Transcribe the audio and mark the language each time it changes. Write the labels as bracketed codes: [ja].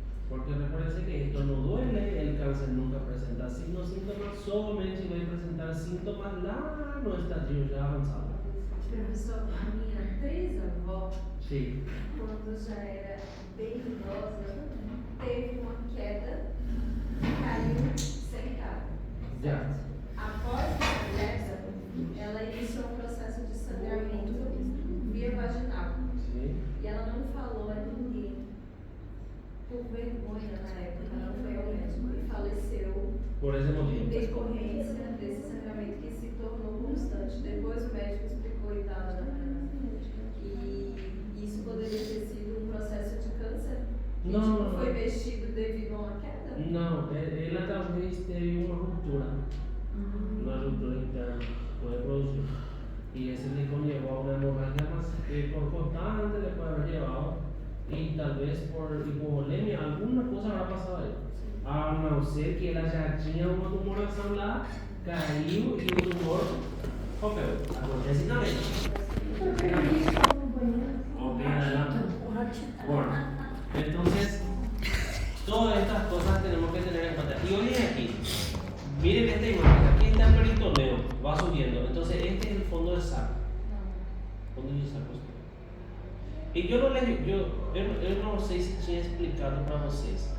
[es] Porque recuérdense que esto no duele, el cáncer nunca presenta signos, síntomas, solamente va a presentar síntomas [pt] lá no [es] estadio ya avanzado. [pt] Professor, a minha trisavó, [es] Sí. [pt] quando já era bem idosa, teve uma queda, caiu sentada. [es] Ya. [pt] Após a queda, ela iniciou um processo de sangramento via vaginal. [es] Sí. [pt] E ela não falou a ninguém. Por vergonha na época, ela foi ao médico e faleceu [es] Por ese [pt] em [es] motivo. [pt] decorrência desse sangramento que se tornou constante. Depois o médico explicou e tal. E isso poderia ter sido um processo de câncer? Que Não. foi mexido devido a uma queda? [es] No, ella talvez teve una ruptura. Una ruptura interna puede producir. Y ese le conllevó a una hemorragia más que por constante le puede haber llevado. Y tal vez por hipovolemia, alguna cosa habrá pasado ahí. A no ser que ella ya tenía una tumoración lá, [pt] caiu [es] y el tumor [pt] rompeu. Acontece [es] también. Ok, adelante. Bueno, entonces, todas estas cosas tenemos que tener en cuenta. Y hoy aquí, miren esta imagen, aquí está el peritoneo, va subiendo. Entonces, este es el fondo del saco. Fondo del saco. [pt] E eu não sei se tinha explicado para vocês.